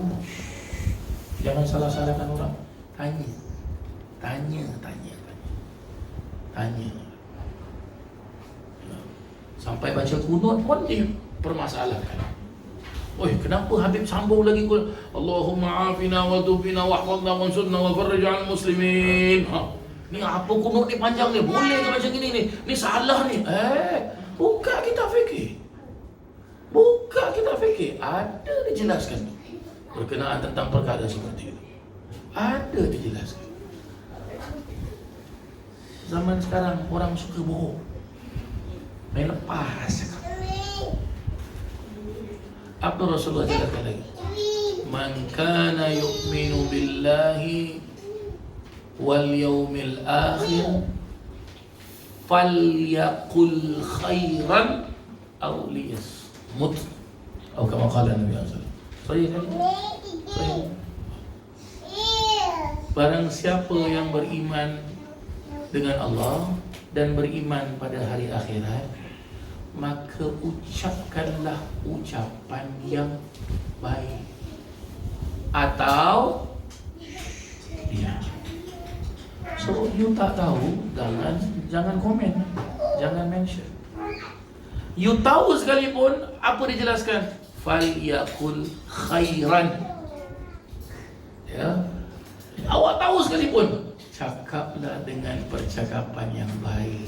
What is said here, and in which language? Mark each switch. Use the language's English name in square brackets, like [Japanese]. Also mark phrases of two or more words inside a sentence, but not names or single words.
[Malay] Jangan salah-salahkan orang. Tanya. Sampai baca kunut pun dipermasalahkan. Kenapa Habib sambung lagi kunut? [Arabic] اللهم عافنا وتب علينا واحفظنا وانصرنا وفرج على المسلمين. [Malay] Ni apa kunut ni panjang ni? Boleh ke macam gini ni? Ni salah ni. Buka kitab fikih. Ada dijelaskan berkenaan tentang perkara seperti itu. Ada dijelaskan. Zaman sekarang orang suka bohong. Main lepas cakap. Apa Rasulullah jelaskan lagi? [Arabic] من كان يؤمن بالله واليوم الآخر فليقل خيرا أو ليصمت. Atau كما قال النبي صلى الله عليه وسلم. [Malay] Sahih. Barang siapa yang beriman dengan Allah dan beriman pada hari akhirat, maka ucapkanlah ucapan yang baik atau diam. So you tak tahu, jangan komen, jangan mention. You tahu sekalipun, apa dijelaskan? [Arabic] فليقل خيرا. Ya. [Malay] Awak tahu sekalipun, cakaplah dengan percakapan yang baik.